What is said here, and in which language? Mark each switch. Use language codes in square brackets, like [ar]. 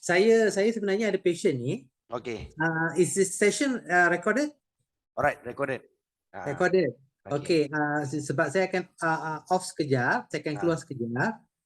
[ms] Saya sebenarnya ada patient ni. [en] Okay. Is this session recorded? Alright, recorded. Recorded. Okay. [ms] Sebab saya akan off sekejap, saya akan keluar sekejap.